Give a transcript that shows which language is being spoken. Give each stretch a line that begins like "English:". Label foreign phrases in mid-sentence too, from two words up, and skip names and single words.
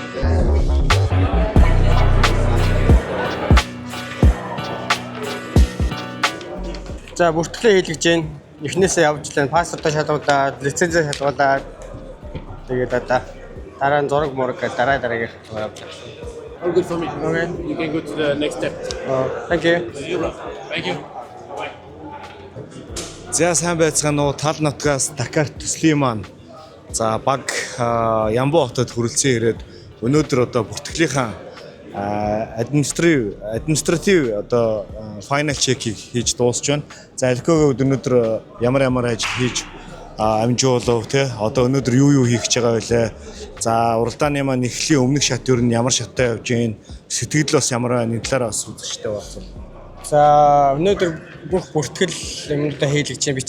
Mongolian: За бүртгэлээ хийлгэж जैन. Эхнээсээ явж лээ. Паспортоо шалгуулаад, лицензээ шалгуулаад тэгээд одоо дараа нь зураг мураг гэж дараагийн явж.
English: All good for me. Okay, you can go to the next step. Thank you. Thank you.
Mongolian: За сайн байцгаана уу? Тал нутгаас Дакар төслийн маань за баг Ямбуу хотод хүрэлцэн ирээд өнөөдөр одоо бүртгэлийнхаа административ одоо
English: final check-
Mongolian: ийг хийж дуусч байна. За Алькогийн өнөөдөр ямар ажил хийж амжуулав те одоо өнөөдөр юу хийх гэж байгаа вэ? За уралдааны маань эхлэлийн өмнөх шат юу нь ямар шаттай явж гин сэтгэл бас ямар байна? Энэ талаар бас үзэгчтэй болсон. За өнөөдөр бүх бүртгэл юмудаа хийлгэж байна.